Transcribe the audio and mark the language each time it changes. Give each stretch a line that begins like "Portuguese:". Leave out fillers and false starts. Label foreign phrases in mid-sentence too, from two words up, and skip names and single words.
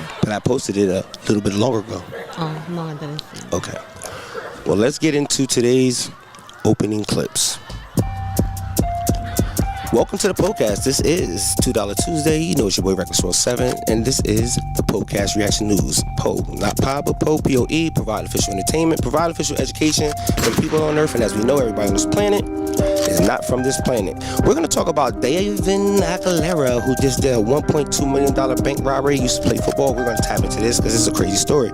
English: But I posted it a little bit longer ago. Oh, no, I didn't see it. Okay. Well, let's get into today's opening clips. Welcome to the podcast. This is $2 Tuesday. You know it's your boy Reckless07, and this is the podcast reaction news. P.O.E, not Pod, but P.O.E, P.O.E, provide official entertainment, provide official education for people on Earth, and as we know, everybody on this planet is not from this planet. We're going to talk about David Aguilera, who just did a $1.2 million bank robbery. He used to play football. We're going to tap into this because it's a crazy story.